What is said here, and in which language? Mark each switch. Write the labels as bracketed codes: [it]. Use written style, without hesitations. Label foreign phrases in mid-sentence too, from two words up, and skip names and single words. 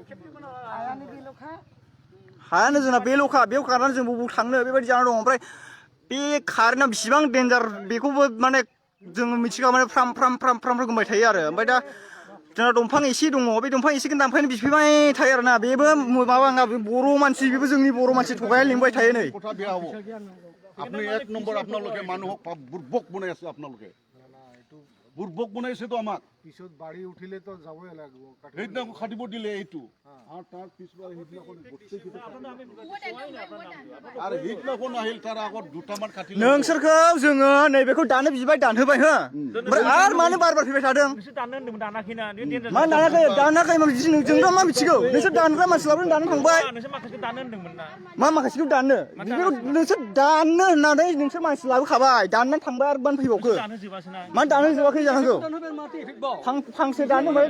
[brx] हायानो जोंना बेल'खा बेयाव खारनानै जों बबाव थांनो बेबायदि जाना दं ओमफ्राय बे कारेन्टआ बेसेबां डेन्जार बेखौबो माने जोङो मिथिगा माने फ्राम गोमबाय थायो आरो ओमफ्राय दा जोंना दंफां एसे दङ बे दंफां एसेखौ दानफायनो बिफैबाय थायो आरोना बेबो माबा नङा बर' मानसि बेबो जोंनि बर' मानसि थगायना लिंबाय थायो नै [as] আপনি এক নম্বৰ আপোনালোকে মানুহক বুৰ্বক বনাই আছে আপোনালোকে বুৰ্বক বনাইছে তো আমাক পিছত বাড়ি উঠিলে তো যাবই লাগিব সেইদিনাখন খাটিব দিলে এইটো আৰু তাৰ পিছবাৰ সেইদিনাখন আৰু সেইদিনাখন আহিল তাৰ আগত দুটামান খাটিলে [brx] नोंसोरखौ जोङो नैबेखौ दानो बिबाय दानहोबाय हो ओमफ्राय आरो मानो बार फैबाय थादों मा दानाखै जोंथ' मा मिथिगौ नोंसोर दानग्रा मानसिफ्राबो दानो थांबाय मा माखासेखौ दाननो नोंसोर दाननो होननानै नोंसोर मानसि लाबोखाबाय दाननानै थांबाय आरो बान फैबावखो मानो दानो जोबाखै जानांगौ फांसे दानो